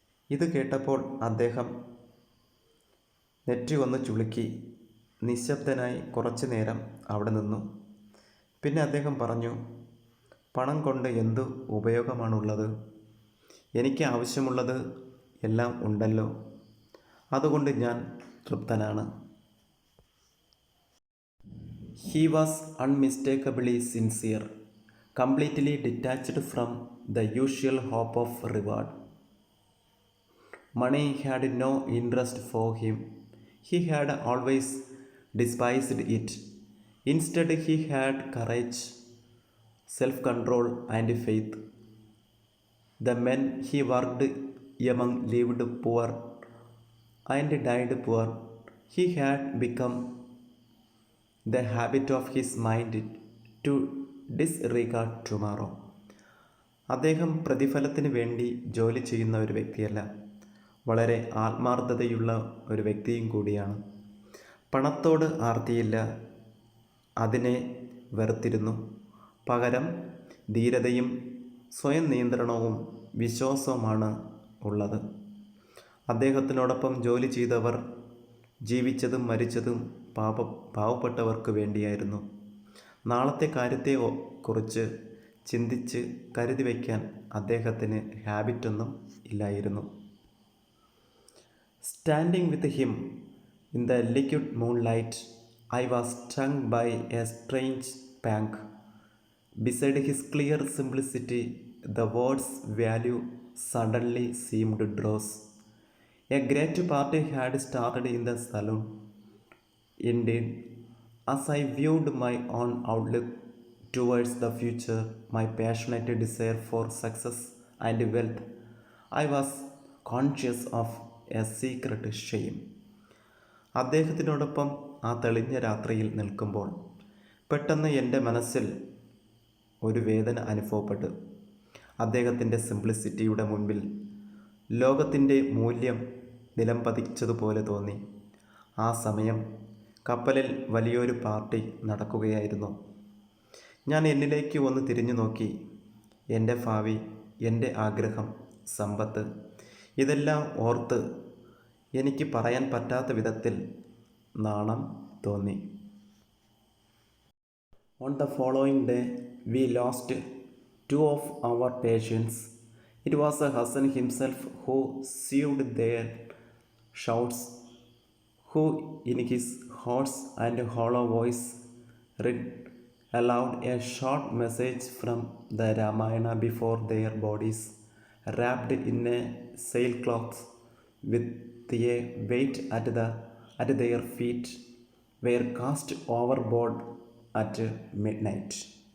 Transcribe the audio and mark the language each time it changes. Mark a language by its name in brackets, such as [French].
[Malayalam] ഇത് കേട്ടപ്പോൾ അദ്ദേഹം നെറ്റി ഒന്ന് ചുളുക്കി നിശബ്ദനായി കുറച്ചു നേരം അവിടെ നിന്നു. പിന്നെ അദ്ദേഹം പറഞ്ഞു, "പണം കൊണ്ട് എന്തു ഉപയോഗമാണുള്ളത്? എനിക്ക് ആവശ്യമുള്ളത് എല്ലാം ഉണ്ടല്ലോ. അതുകൊണ്ട് ഞാൻ തൃപ്തനാണ്." [English] He was unmistakably sincere, completely detached from the usual hope of reward. Money had no interest for him. He had always despised it. Instead, he had courage, self-control, and faith. The men he worked among lived poor and died poor. He had become the habit of his mind to disregard tomorrow. [Malayalam] അദ്ദേഹം പ്രതിഫലത്തിന് വേണ്ടി ജോലി ചെയ്യുന്ന ഒരു വ്യക്തിയല്ല, വളരെ ആത്മാർത്ഥതയുള്ള ഒരു വ്യക്തിയും കൂടിയാണ്. പണത്തോട് ആർത്തിയില്ല, അതിനെ വെറുത്തിരുന്നു. പകരം ധീരതയും സ്വയം നിയന്ത്രണവും വിശ്വാസവുമാണ് ഉള്ളത്. അദ്ദേഹത്തിനോടൊപ്പം ജോലി ചെയ്തവർ ജീവിച്ചതും മരിച്ചതും പാവപ്പെട്ടവർക്ക് വേണ്ടിയായിരുന്നു. നാളത്തെ കാര്യത്തെക്കുറിച്ച് ചിന്തിച്ച് കരുതി വയ്ക്കാൻ അദ്ദേഹത്തിന് ഹാബിറ്റൊന്നും ഇല്ലായിരുന്നു. [English] Standing with him in the liquid moonlight, I was strung by a strange pang. Beside his clear simplicity, the word's value suddenly seemed dross. A great party had started in the saloon. Indeed, as I viewed my own outlook towards the future, my passionate desire for success and wealth, I was conscious of a secret shame. [Malayalam] അദ്ദേഹത്തിനോടൊപ്പം ആ തെളിഞ്ഞ രാത്രിയിൽ നിൽക്കുമ്പോൾ പെട്ടെന്ന് എൻ്റെ മനസ്സിൽ ഒരു വേദന അനുഭവപ്പെട്ടു. അദ്ദേഹത്തിൻ്റെ സിംപ്ലിസിറ്റിയുടെ മുൻപിൽ ലോകത്തിൻ്റെ മൂല്യം നിലംപതിച്ചതുപോലെ തോന്നി. ആ സമയം കപ്പലിൽ വലിയൊരു പാർട്ടി നടക്കുകയായിരുന്നു. ഞാൻ എന്നിലേക്ക് ഒന്ന് തിരിഞ്ഞു നോക്കി. എൻ്റെ ഭാവി, എൻ്റെ ആഗ്രഹം, സമ്പത്ത്, ഇതെല്ലാം ഓർത്ത് എനിക്ക് പറയാൻ പറ്റാത്ത വിധത്തിൽ നാണം തോന്നി. [English] On the following day, we lost two of our patients. It was Hassan himself who received their shouts, who in his hoarse and hollow voice read aloud a short message from the Ramayana before their bodies, wrapped in a sailcloth with a weight at their feet, were cast overboard at midnight.